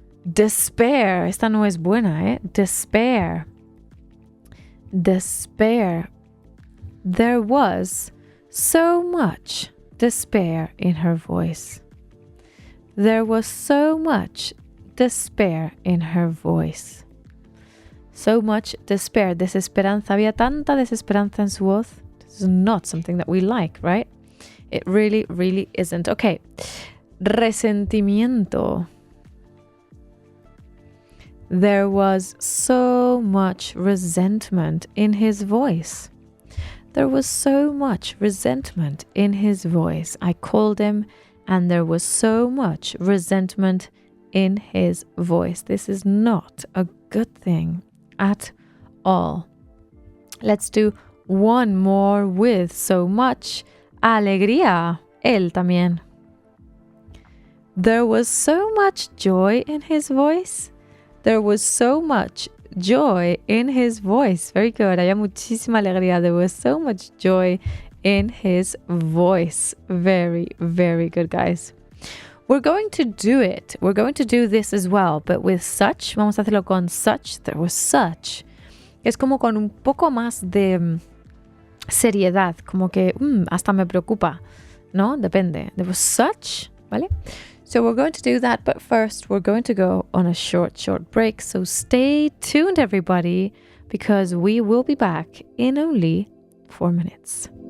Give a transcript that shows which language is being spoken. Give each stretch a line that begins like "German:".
Spanish: Despair. Esta no es buena, ¿eh? Despair.
English: Despair. There was so much despair in her voice. There was so much despair in her voice. So much despair, desesperanza.
Spanish: Había tanta desesperanza en su voz.
English: This is not something that we like, right? It really, really isn't. Okay.
Spanish: Resentimiento.
English: There was so much resentment in his voice. There was so much resentment in his voice. I called him and there was so much resentment in his voice. This is not a good thing at all. Let's do one more with so much alegría.
Spanish: Él también.
English: There was so much joy in his voice. There was so much joy in his voice. Very good.
Spanish: Había muchísima alegría.
English: There was so much joy in his voice. Very, very good, guys. We're going to do it. We're going to do this as well, but with such.
Spanish: Vamos a hacerlo con such.
English: There was such.
Spanish: Es como con un poco más de seriedad, como que hasta me preocupa. ¿no? Depende.
English: There was such,
Spanish: ¿vale?
English: So we're going to do that, but first we're going to go on a short break. So stay tuned, everybody, because we will be back in only 4 minutes.